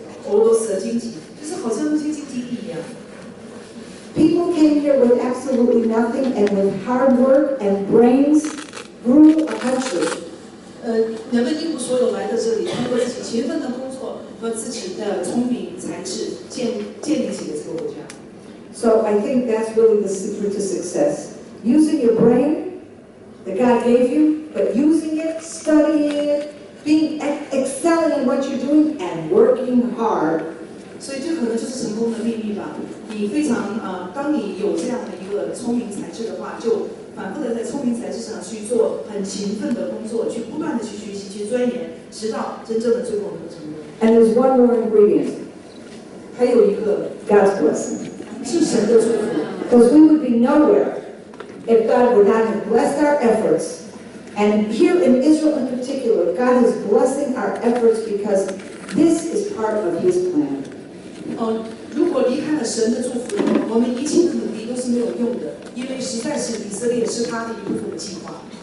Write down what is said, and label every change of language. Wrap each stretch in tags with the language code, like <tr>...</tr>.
<zh>俄罗斯的经济就是好像那些经济地一样。</zh> <en>People came here with absolutely nothing, and with hard work and brains, grew a country.</en> <zh>人们一无所有来到这里，通过自己勤奋的工作和自己的聪明才智建立起了这个国家。</zh> <en>So I think that's really the secret to success. Using your brain that God gave you, but using it, studying it, excelling in what you're doing, and working hard.</en> <zh>所以这可能就是成功的秘密吧。你非常当你有这样的一个聪明才智的话，就反复的在聪明才智上去做很勤奋的工作，去不断的去学习、去钻研，直到真正的最后能够成功。</zh> <en>And there's one more ingredient.</en> <zh>还有一个</zh> <en>God's blessing.</en> <zh>是神的祝福。</zh> <en>Because we would be nowhere if God would not have blessed our efforts. And here in Israel in particular, God is blessing our efforts because this is part of His plan.</en> <zh>如果离开了神的祝福，我们一切的努力都是没有用的，因为实在是以色列是他的一部分的计划。</zh>